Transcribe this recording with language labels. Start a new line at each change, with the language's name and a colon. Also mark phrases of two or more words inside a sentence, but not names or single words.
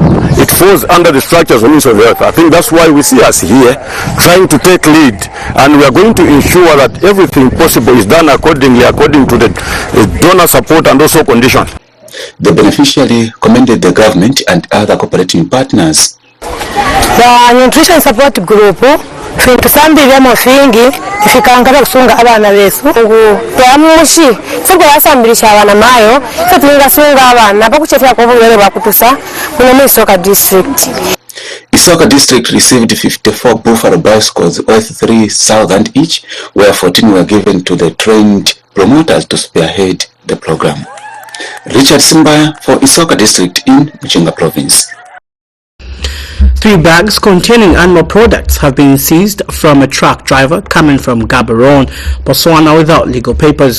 English: It falls under the structures of Minister of Health. I think that's why we see us here trying to take lead, and we are going to ensure that everything possible is done accordingly, according to the donor support and also conditions. The beneficiary commended the government and other cooperating partners. The nutrition support group
Bemba: tutusambira mofingi ifikankata kusunga abana besu ngo twamushi tugwe yasambirisha abana mayo tutunga sunga abana bakuchetera ko bubere bakutusa muno Isoka district.
English: Isoka district received 54 buffalo bicycles worth 3,000 each, where 14 were given to the trained promoters to spearhead the program. Richard Simbaya for Isoka district in Mchinga province. 3 bags containing animal products have been seized from a truck driver coming from Gaborone, Botswana without legal papers.